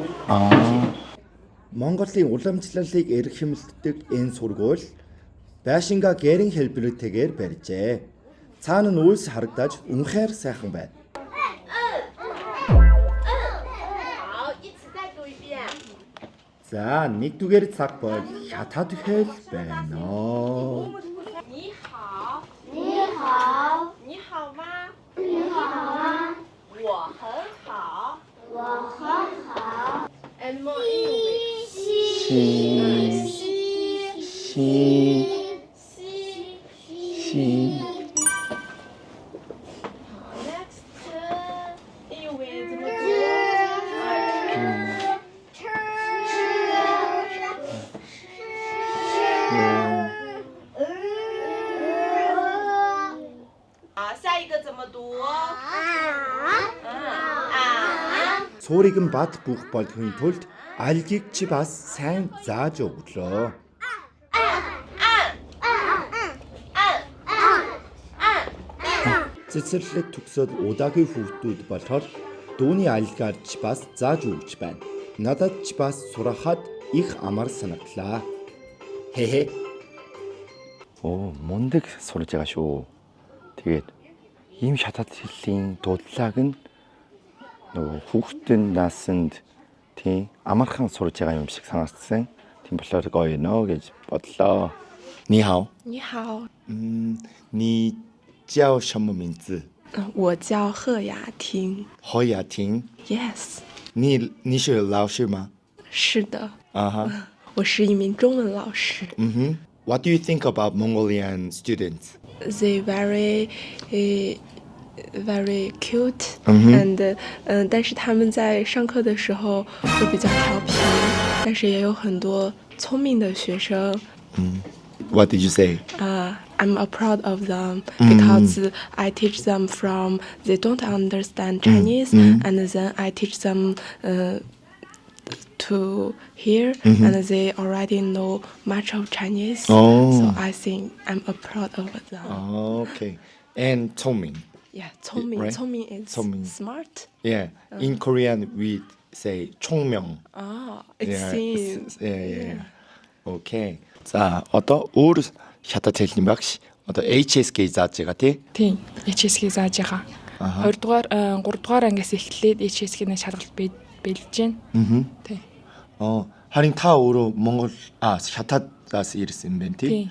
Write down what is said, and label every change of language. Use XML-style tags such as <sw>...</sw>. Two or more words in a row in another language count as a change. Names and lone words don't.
<mn>Монголын уламжлалыг эрхэмлдэг энэ сургууль байшингаа гэрэн хэлбэртэйгээр барьжээ. Цаана нь үйлс харагдаж үнэхээр сайхан байна. За, нэгдүгээр цаг бол хятад хэл байна.</mn> <zh>你好，你好，你好吗？你好吗？我很好。我很好。</zh> <en>And more English.</en> <zh>西。 Next， 英文怎么读？下一个怎么读？</zh> <mn>Суурийг нь бат бүх болгохын тулд альгийг чи бас сайн зааж өглөө. Цэцэрлэг төгсөөд удаагийн хүүхдүүд болохоор дууны альгаар ч бас зааж өгч байна. Надад ч бас сурахад их амар санагдлаа. Хэ. Мундаг сурж байгаа шүү. Тэгээд ийм шатад хэллийн дуудлагыг нь нөгөө хүүхдийн насанд тийм амархан сурж байгаа юм шиг санагдсан. Тийм болохоор гоё нөө гэж бодлоо.</mn> <zh>你好。你好，你叫什么名字？我叫贺雅婷。何雅婷。 Yes，你是老师吗？是的，我是一名中文老师。</zh> <en>What do you think about Mongolian students? They very cute and</en> <zh>但是他们在上课的时候会比较调皮，但是也有很多聪明的学生。</zh> <en>What did you say? I'm proud of them because I teach them from they don't understand Chinese and then I teach them to hear and they already know much of Chinese. So I think I'm proud of them. Okay. And 聪明. Yeah, 聪明. Right? 聪明 is 聪明. smart. Yeah. In Korean we say 총명. Ah, it Yeah. seems. Yeah. Okay.</en> <mn>За одоо өөр хятад хэлний багш одоо HSK зааж байгаа тий. Тийм, HSK зааж байгаа. 2 дугаар 3 дугаар ангиас эхлээд HSK-ний шалгалт бэлдэж байна. Тийм. Харин та өөрөө Монгол хятадаас ирсэн юм байна тий.</mn>